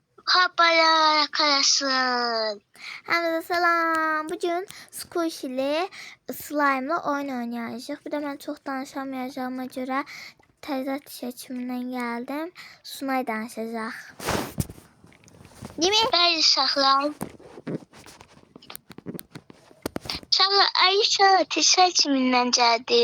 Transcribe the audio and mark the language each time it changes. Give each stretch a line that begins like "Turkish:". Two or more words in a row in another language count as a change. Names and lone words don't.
Turkish: Haberler arkadaşlar.
Azerbaijani: Hamza salam. Bugün Squish ile slime'la oyun oynayacağıq. Bir də mən çox danışamayacağıma görə təzə seçimindən gəldim. Sunay danışacaq.
Turkish: Değil mi?
Azerbaijani: Bəli uşaqlar. Uşaqlar Ayşə seçimindən gəldi.